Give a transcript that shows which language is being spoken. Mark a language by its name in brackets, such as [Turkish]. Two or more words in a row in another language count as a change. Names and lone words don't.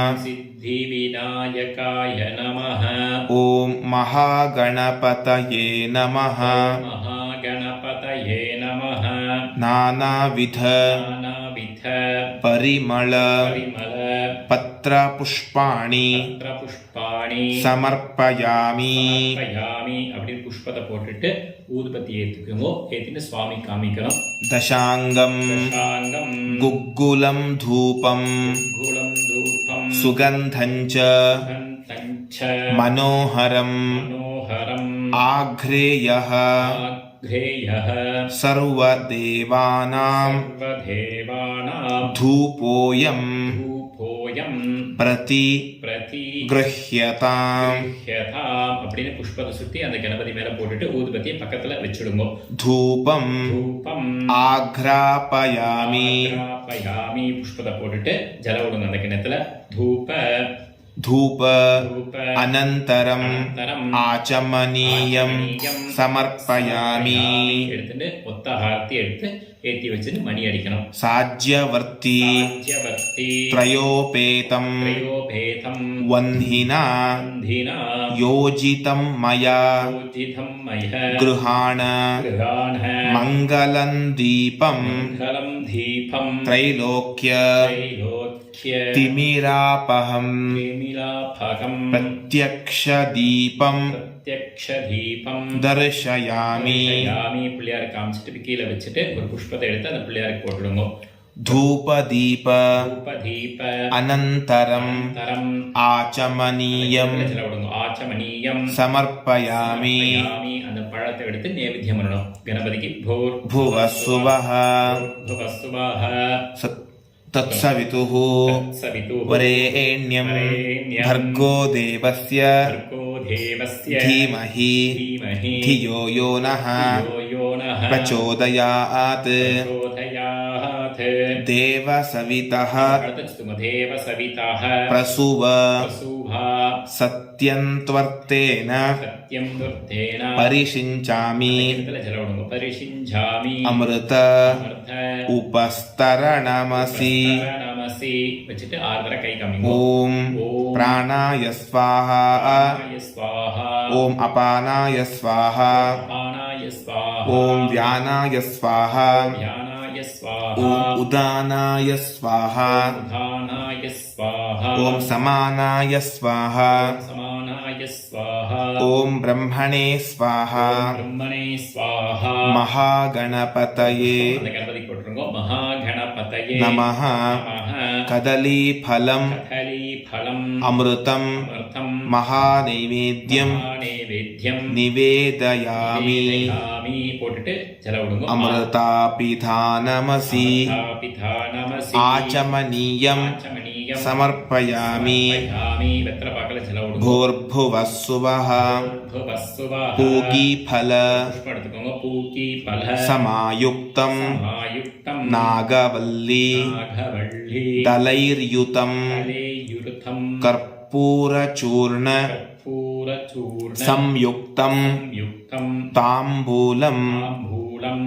[Sanskrit] ओम महागणपतये नमः नानाविध परिमल पत्रपुष्पाणि समर्पयामि [Tamil] அப்படி புஷ்பத்தை போட்டுட்டு ஊதுபத்தி ஏத்துக்குங்க ஏத்திட்டு சுவாமி காமிக்கணும் [Sanskrit] दशांगम गुग्गुलं धूपं सुगंधं च मनोहरं आघ्रेयः सर्वदेवानां धूपोऽयं தோயம் பிரதி பிரதி கிருஹ்யதாம் [Tamil] கிருஹ்யதாம் அப்படின்னு புஷ்பத்தை சுத்தி அந்த கணபதி மேல போட்டுட்டு ஊதுபத்தியை பக்கத்துல வச்சுடுங்க. [Sanskrit] தூபம் தூபம் ஆக்ராபயாமி [Tamil] ஆக்ராபயாமி புஷ்பத்தை போட்டுட்டு ஜல விடுங்க அந்த கிணத்துல. [Sanskrit] தூப धूप தூப अनन्तरम् அனந்தரம் आचमनीयं समर्पयामि [Tamil] எடுத்துட்டு ஒத்த ஆரத்தி எடுத்து ஏத்தி வச்சுட்டு மணி அடிக்கணும். [Sanskrit] साज्यवर्ती சாஜ்யவர்த்தி त्रयोपेतं த்ரயோபேதம் वह्निना வந்தினா योजितं मया योजितं मया गृहाण கிருஹாண मङ्गलं दीपं मङ्गलं दीपम् त्रैलोक्य த்ரைலோக்ய तिमिरापहम् திமிலாபகம் प्रत्यक्षदीपं प्रत्यक्ष दीपम् दर्शयामि [Tamil] யாமி பிள்ளையார் காமிச்சிட்டு கீழே வச்சுட்டு ஒரு புஷ்பத்தை எடுத்து அந்த பிள்ளையாருக்கு போட்டுடுங்க. [Sanskrit] धूपदीप தூபதீப अनन्तरम् தரம் आचमनीयं [Tamil] விடுங்க. ஆச்சமணியம் [Sanskrit] समर्पयामि [Tamil] யாமி அந்த பழத்தை எடுத்து நைவேத்தியம் பண்ணணும் கணபதிக்கு. [Sanskrit] भोर भुवस्सुवः भुवस्सुवः तत्सवितुः सवितुः वरेण्यं वरेण्यं भर्गो देवस्य भर्गो देवस्य धीमहि धीमहि धियो यो नः यो नः प्रचोदयात् प्रचोदयात् देवसवितः देवसवितः प्रसूव प्रसूभा सत्यन्त्वर्तेन सत्यं दुर्धेन परिषिञ्चामि जलवडुंगु परिषिञ्चामि अमृत अमृत उपस्तरणमसि [Tamil] நமசி வச்சிட்டு 6 தடவை கை காமிங்க. [Sanskrit] ॐ ஓம் प्राणाय स्वाहा प्राणाय स्वाहा ॐ अपानाय स्वाहा अपानाय स्वाहा ॐ व्यानाय स्वाहा ध्यानाय स्वाहा ॐ उदानाय स्वाहा उदानाय स्वाहा ॐ समानाय स्वाहा समानाय स्वाहा ॐ ब्रह्मणे स्वाहा ब्रह्मणे स्वाहा महागणपतये [Tamil] அந்த கணபதி போட்டுருங்க. மகாகணபதயே [Sanskrit] नमः நமः. कदलीफलं कदलीफलम् अमृतं अमृतं महानैवेद्यं नैवेद्यं निवेदयामि [Tamil] निवेदयामि போட்டுட்டு ஜல விடுங்க. [Sanskrit] अमृतापिधानमसि நமசி आचमनीयं ஆச்சமணியம் समर्पयामि [Tamil] समर्पयामि வெத்தல பாக்கல ஜல விடுங்க. [Sanskrit] भूर्भुवस्सुवः भुवस्सुवः पूगीफल [Tamil] புஷ்பம் எடுத்துக்கோங்க. [Sanskrit] पूगी फल समायुक्तं சமாயுக்தம் नागवल्ली நாகவள்ளி दलैर्युतं கலேயுருதம் कर्पूरचूर्ण கற்பூரச்சூர்ண संयुक्तं யுக்தம் ताम्बूलं தாம்பூலம்